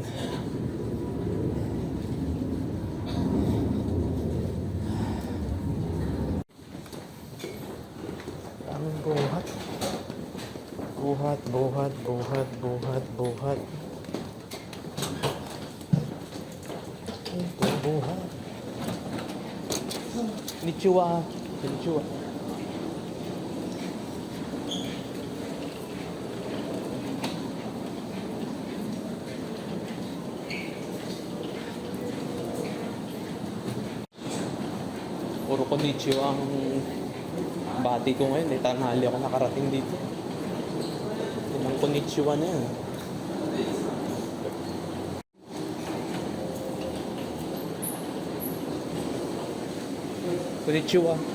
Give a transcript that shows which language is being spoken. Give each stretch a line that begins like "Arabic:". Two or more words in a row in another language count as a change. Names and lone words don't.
Filipino: Ang buhat. Buhat, buhat, buhat, buhat, buhat. Ito, buhat.
Japanese: こんにちは。こんにちは.
Filipino: Puro konnichiwa ang bati ko ngayon. Tanghali ako nakarating dito. Ang konnichiwa na yan. Konnichiwa.